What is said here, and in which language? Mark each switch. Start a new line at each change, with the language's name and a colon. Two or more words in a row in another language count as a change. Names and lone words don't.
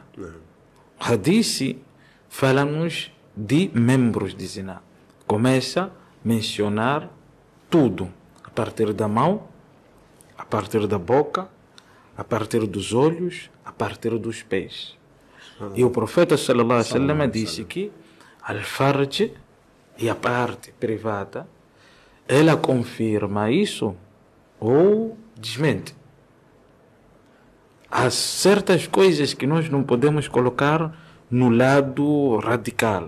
Portuguese: O hadith fala-nos de membros de zina. Começa a mencionar tudo, a partir da mão, a partir da boca, a partir dos olhos, a partir dos pés. E o profeta
Arabic: صلى الله عليه وسلم
Portuguese: disse que al-farj e a parte privada, ela confirma isso ou desmente. Há certas coisas que nós não podemos colocar no lado radical.